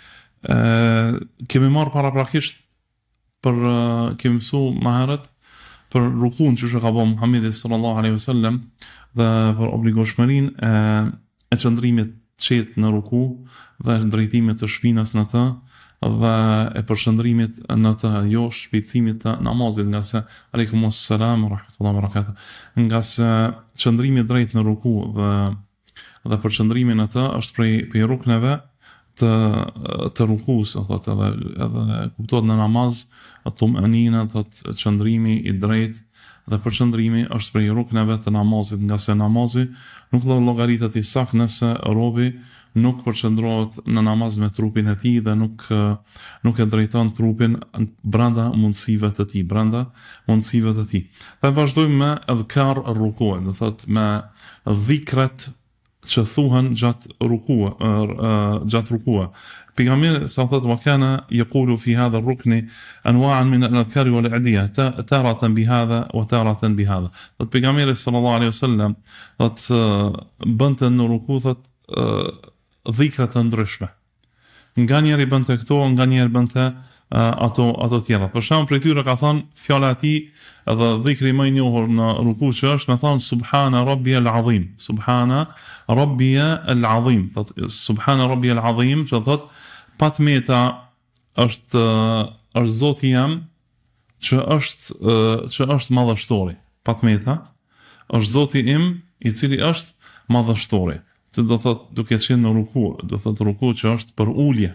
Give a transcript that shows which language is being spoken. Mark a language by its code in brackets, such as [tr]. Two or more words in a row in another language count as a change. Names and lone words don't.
[sq] Kemi marrë paraprakisht kemi mësuar më herët për rukun që ka bërë Muhamedi [ar] صلى الله عليه وسلم [sq] dhe për obligoshmërinë e qëndrimit qetë në ruku dhe drejtimit të shpinës në të dhe e përshëndrimit në të, jo shpejtësimit të namazit, nga se [ar] عليكم السلام ورحمة الله وبركاته, [sq] nga se qëndrimi drejt në ruku dhe përshëndrimi në të është prej rukneve të rukus, edhe kuptohet në namaz tumanina, thotë qëndrimi i drejtë dhe përqëndrimi është prej rukneve të namazit, nga se namazi nuk llogaritet i sakt nëse robi nuk përqëndrohet në namaz me trupin e tij dhe nuk e drejton trupin brenda mundësive të tij. Dhe vazhdojmë me adhkar ruku, do thotë me dhikrat që thuhen gjatë rukua. Pejgamberi sa thotë [ar] وكان يقول في هذا الركن أنواعا من الأذكار والأدعية تارة بهذا وتارة بهذا. [sq] Pejgamberi [ar] صلى الله عليه وسلم [sq] thotë bënte në ruku thotë dhikra të ndryshme. Nganjëherë bënte këto, nganjëherë bënte ato tjera. Për shembull, prej tyre ka thënë fjala e tij edhe dhikri më i njohur në ruku që është me thënë [ar] سبحان ربي العظيم. سبحان ربي العظيم. Thotë سبحان ربي العظيم, [sq] që thotë patmeta është Zoti jam që është madhështori. Patmeta është Zoti im i cili është madhështori. Do thotë duke qenë në ruku, do thotë ruku që është për ulje.